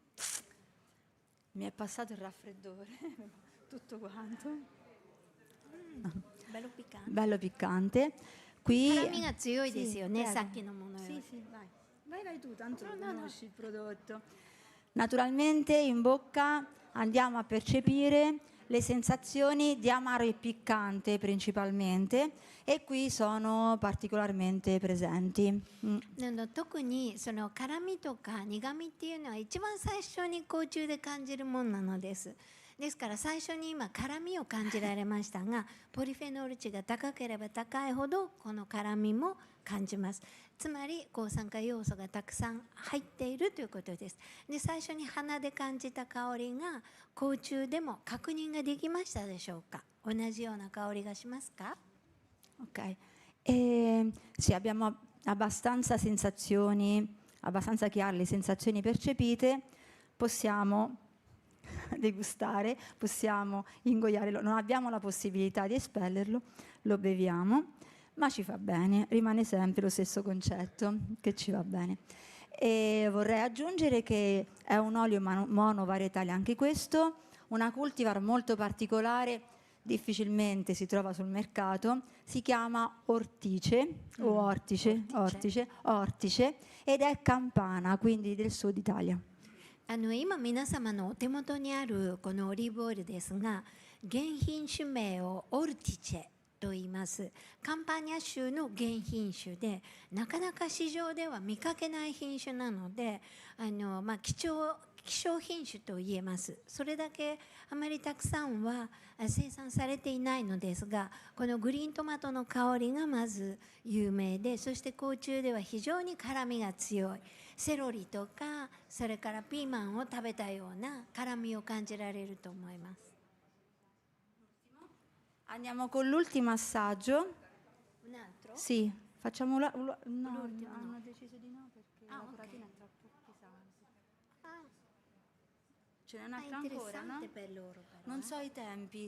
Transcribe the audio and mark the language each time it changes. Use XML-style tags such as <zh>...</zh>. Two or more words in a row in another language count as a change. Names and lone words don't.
<it>Mi è passato il raffreddore, tutto quanto. bello piccante. Qui</it> <ja>辛みが強いですよね、</ja> <it>prego.</it> <ja>さっきのものより。</ja> <it>Sì, vai. Vai tu, tanto lo conosci il prodotto. Naturalmente in bocca andiamo a percepire le sensazioni di amaro e piccante principalmente, e qui sono particolarmente presenti.</it> <ja>特にその辛みとか苦みっていうのは一番最初に口中で感じるものなのです。ですから最初に今辛みを感じられましたが、ポリフェノール値が高ければ高いほどこの辛みも感じます。つまり抗酸化要素がたくさん入っているということです。で、最初に鼻で感じた香りが口中でも確認ができましたでしょうか。同じような香りがしますか？</ja> <it>Ok. Sì, abbiamo abbastanza sensazioni, abbastanza chiare le sensazioni percepite, possiamo degustare, possiamo ingoiarlo, non abbiamo la possibilità di espellerlo, lo beviamo, ma ci fa bene, rimane sempre lo stesso concetto, che ci va bene. E vorrei aggiungere che è un olio monovarietale anche questo, una cultivar molto particolare, difficilmente si trova sul mercato, si chiama ortice o ortice ed è campana, quindi del sud Italia.</it> <ja>今皆様のお手元にあるこのオリーブオイルですが、原品種名をオルティチェと言います。カンパニャ州の原品種で、なかなか市場では見かけない品種なので、希少品種と言えます。それだけあまりたくさんは生産されていないのですが、このグリーントマトの香りがまず有名で、そして口中では非常に辛みが強い。セロリとかそれからピーマンを食べたような辛みを感じられると思います。</ja> <it>Andiamo con l'ultimo assaggio. Un altro? Sì, facciamo no, L'ultimo no. hanno deciso di no perché la curatina è troppo pesante. Ce n'è un'altra ancora, no? Per loro, però, Non so i tempi,</it>